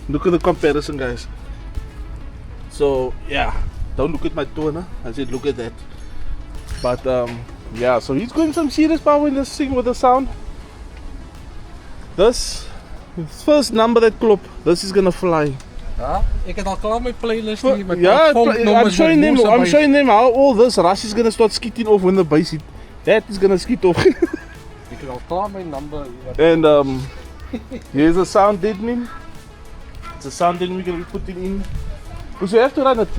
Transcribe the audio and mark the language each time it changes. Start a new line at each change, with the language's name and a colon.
English: Look at the comparison, guys. So yeah. Don't look at my toner. I said look at that. But yeah, so he's going some serious power in this thing with the sound. This first number that klop, this is gonna fly.
Afrikaans: Ja, ek het al klaar my playlist hier met
English: I'm showing them how all this rush is gonna start skiting off when the bass hit. That is gonna skit off.
Afrikaans: Ek het al klaar my number.
English: And here's a sound deadening. It's a sound deadening we're gonna be putting in. Because we have to run it.